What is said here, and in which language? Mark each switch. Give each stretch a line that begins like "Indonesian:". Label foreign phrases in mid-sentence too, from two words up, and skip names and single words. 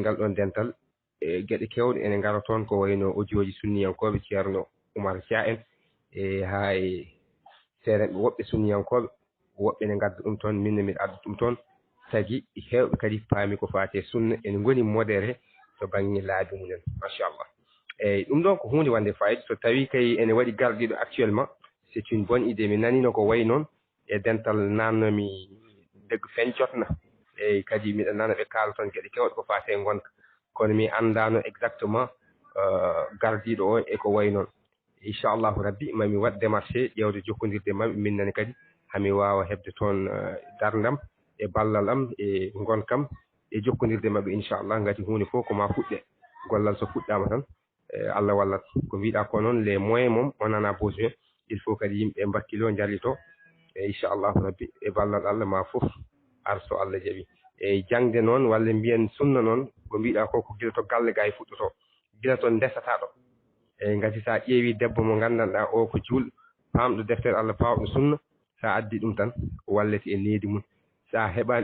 Fula: ngal ɗon dental e gueɗe kewɗe ene ngara toon ko wayno audio ji sunniyankoɓe ceerno Oumar Dia en e ha e seeɗen woɓɓe sunniyankoɓe woɓɓe ne gadda ɗum toon minne mbiɗa adda ɗum toon tagi hewɓe kadi paami ko fate sunna ene goni modéré to banggue laabi mumen machallah eyyi ɗum ɗon ko hunde wande fayida so tawi kay ene waɗi garɗiɗo
French: actuellement c'est une bonne idée
Fula: mi nanino ko wayi noon e dental nannomi deggo feñcotna eyyi kadi miɗa nana ɓe kaala toon gueɗe kewɗe ko fate gonka kono mi andano exactement gardiɗo o e ko wayi noon inchallahu rabbi mami waɗ démarché ƴewde jokkodirde mabɓe minnene kadi hami wawa hebde toon dardam e ballal am e gonkam e jokkodirde mabɓe inchallah gati hunde fof ko ma fuɗɗe gollal so fuɗɗama tan Allah wallat ko mbiɗa ko noon
French: les moyens
Fula: moom
French: on en a besoin il faut
Fula: kadi yimɓe mbakkilo jallito e inchallahu rabbi e ballal Allah ma foof arso Allah jaaɓi eyyi jangde noon walla mbiyen sunna noon ko mbiɗa ko gila to galle ga e fuɗɗoto gila to ndesataɗo eyyi gati sa ƴeewi debbo mo gandanɗa o ko julɗo pamɗo deftere Allah pawɗo sunna sa addi ɗum tan wallete e needi mum sa heɓani